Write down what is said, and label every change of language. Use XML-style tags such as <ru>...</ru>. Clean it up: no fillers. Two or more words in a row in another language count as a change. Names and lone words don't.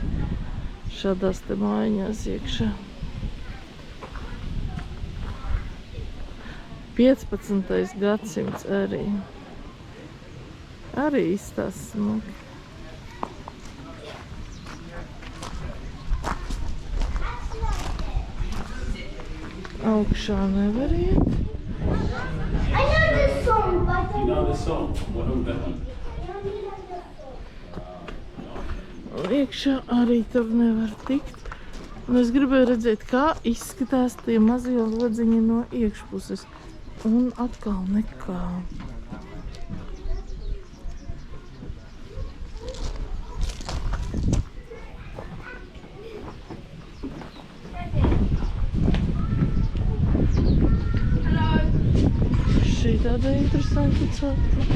<lv>Šādās te mājiņās iekšā. 15. gadsimts arī. Arī izstās smuki. Augšā nevar iet.</lv> <en>I know this song, but I You know this song? Well, who then?</en> <lv>Iekšā arī tur nevar tikt. Un es gribēju redzēt, kā izskatās tie mazie lodziņi no iekšpuses. Un atkal nekā. Šī tāda interesanta celtne.</lv>